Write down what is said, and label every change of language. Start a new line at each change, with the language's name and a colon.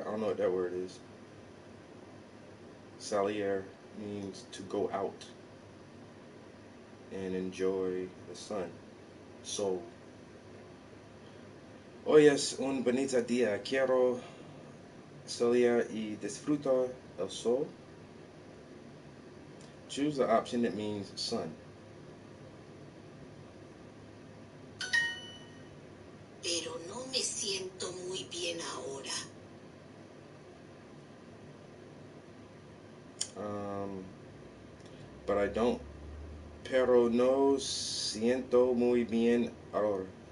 English: I don't know what that word is. Salir means to go out and enjoy the sun.
Spanish: Sol. Hoy es un bonito día. Quiero salir y disfrutar el sol.
English: Choose the option that means sun.
Spanish: Pero no me siento muy bien ahora.
English: But I don't.
Spanish: Pero no siento muy bien ahora.